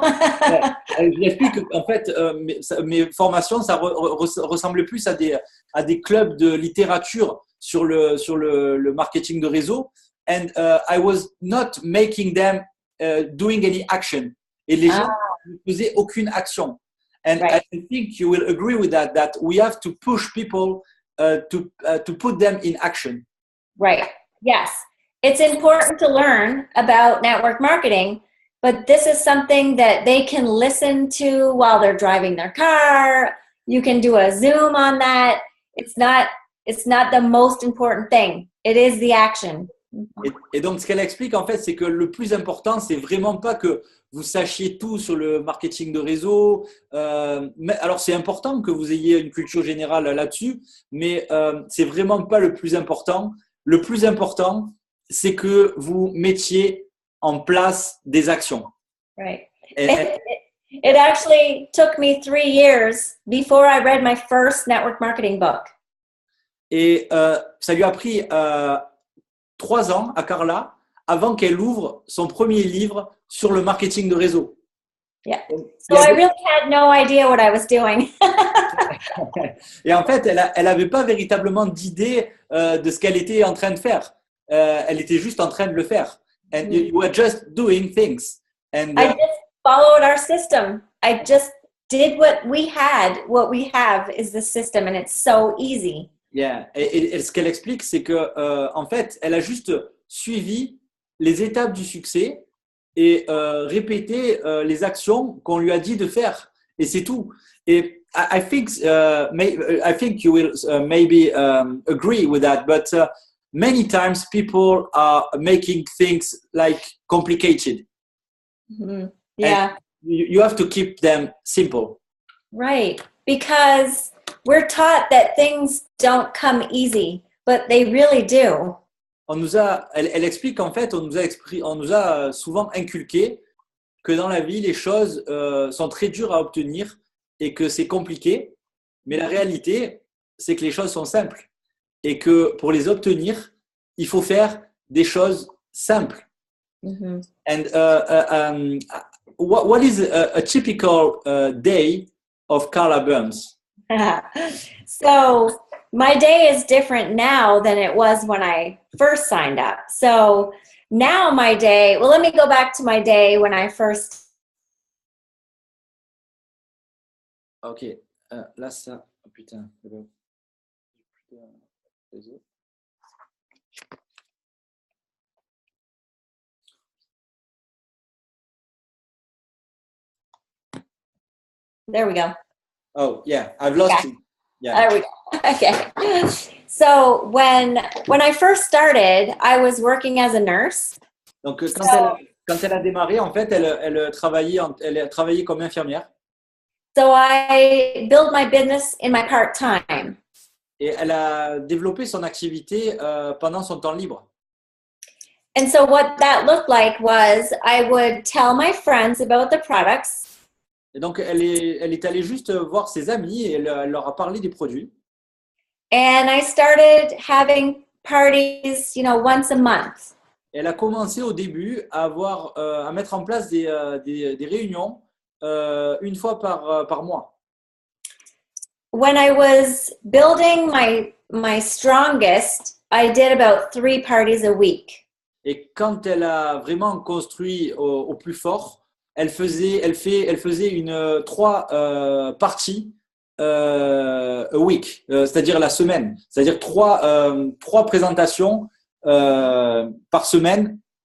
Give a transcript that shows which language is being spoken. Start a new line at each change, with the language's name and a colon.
French: Je l'explique qu'en fait, mes formations, ça ressemblait plus à des clubs de littérature sur le marketing de réseau.
English: And I was not making them doing any action.
French: Et les gens ne faisaient aucune action.
English: And I think you will agree with that we have to push people to put them in action. Right. Yes. It's important to learn about network marketing, but this is something that they can listen to while they're driving their car. You can do a Zoom on that. It's not the most important thing. It is the action.
French: Et donc, ce qu'elle explique, en fait, c'est que le plus important, c'est vraiment pas que vous sachiez tout sur le marketing de réseau. Alors, c'est important que vous ayez une culture générale là-dessus, mais c'est vraiment pas le plus important. Le plus important, c'est que vous mettiez en place des actions.
English: Right. It actually took me 3 years before I read my first network marketing book.
French: Et ça lui a pris 3 ans à Carla avant qu'elle ouvre son premier livre sur le marketing de réseau.
English: Yeah. So I really had no idea what I was doing.
French: Et en fait, elle avait pas véritablement d'idée de ce qu'elle était en train de faire. Elle était juste en train de le faire.
English: And you were just doing things. And I just followed our system. I just did what we had. What we have is the system, and it's so easy. yeah.
French: Et ce qu'elle explique, c'est que en fait, elle a juste suivi les étapes du succès et répété les actions qu'on lui a dit de faire. Et c'est tout.
English: Et I think you will maybe agree with that, but many times people are making things like complicated. Mm-hmm. Yeah. You have to keep them simple. Right. Because we're taught that things don't come easy, but they really do.
French: Elle explique qu'en fait, on nous a souvent inculqué que dans la vie, les choses sont très dures à obtenir et que c'est compliqué. Mais la réalité, c'est que les choses sont simples et que pour les obtenir, il faut faire des choses simples. Mm-hmm.
English: And what is a typical day of Carla Burns? So my day is different now than it was when I first signed up. So now my day, well, let me go back to my day when I first.
French: Ok, là ça, oh putain,
English: There we go. Oh yeah, I've lost you. Yeah. There we go. Okay. So when I first started, I was working as a nurse.
French: Donc quand elle a démarré, en fait, elle travaillait comme infirmière.
English: So I built my business in my part-time.
French: Et elle a développé son activité pendant son temps libre.
English: And so what that looked like was I would tell my friends about the products.
French: Et donc elle est allée juste voir ses amis et elle leur a parlé des produits.
English: And I started having parties, once a month.
French: Et elle a commencé au début à mettre en place des réunions une fois par mois.
English: When I was building my strongest, I did about 3 parties a week.
French: Et quand elle a vraiment construit au plus fort, elle faisait 3
English: parties a week,
French: c'est-à-dire la semaine, c'est-à-dire 3 présentations par semaine.